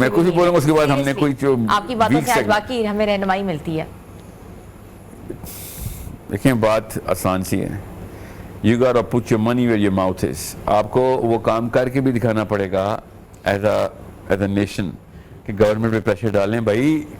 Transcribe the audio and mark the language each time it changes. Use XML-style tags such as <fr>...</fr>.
<ur>میں کچھ بھی بولوں گا اس کے بعد ہم نے کوئی جو آپ کی باتوں سے آج باقی ہمیں رہنمائی ملتی ہے. دیکھیں بات آسان سی ہے.</ur> <en>You gotta put your money where your mouth is.</en> <ur>آپ کو وہ کام کر کے بھی دکھانا پڑے گا</ur> <en>as a nation</en> <ur>کہ گورنمنٹ پہ پریشر ڈالیں بھائی.</ur>